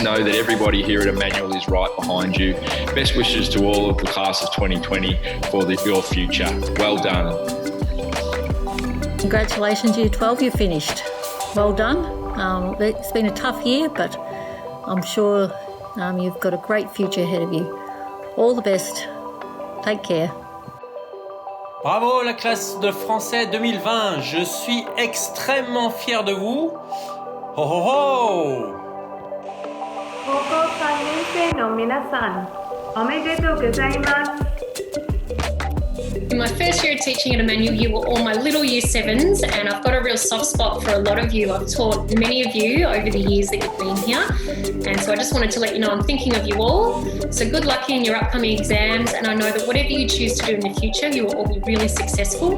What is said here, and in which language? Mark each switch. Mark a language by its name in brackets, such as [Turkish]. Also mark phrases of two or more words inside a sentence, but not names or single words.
[English] Know that everybody here at Emmanuel is right behind you. Best wishes to all of the class of 2020 for your future. Well done. Congratulations, Year 12, you finished. Well done. It's been a tough year, but I'm sure you've got a great future ahead of you. All the best. Take care. [French] Bravo la classe de français 2020, je suis extrêmement fier de vous. Ho ho ho! [Japanese] 高校3年生の皆さん、おめでとうございます。 [English] In my first year of teaching at Emmanuel, you were all my little Year 7s, and I've got a real soft spot for a lot of you. I've taught many of you over the years that you've been here, and so I just wanted to let you know I'm thinking of you all. So good luck in your upcoming exams, and I know that whatever you choose to do in the future, you will all be really successful.